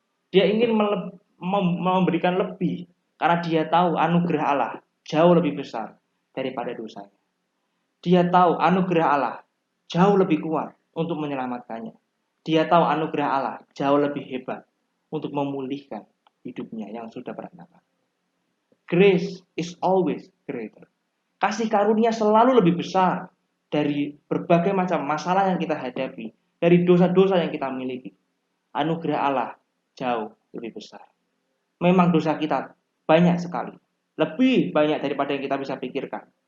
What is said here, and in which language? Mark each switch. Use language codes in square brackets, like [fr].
[id] Dia ingin memberikan lebih karena dia tahu anugerah Allah jauh lebih besar daripada dosanya. Dia tahu anugerah Allah jauh lebih kuat untuk menyelamatkannya. Dia tahu anugerah Allah jauh lebih hebat untuk memulihkan hidupnya yang sudah berantakan. [en] Grace is always greater. [id] Kasih karunia selalu lebih besar dari berbagai macam masalah yang kita hadapi, dari dosa-dosa yang kita miliki. Anugerah Allah jauh lebih besar. Memang dosa kita banyak sekali, lebih banyak daripada yang kita bisa pikirkan.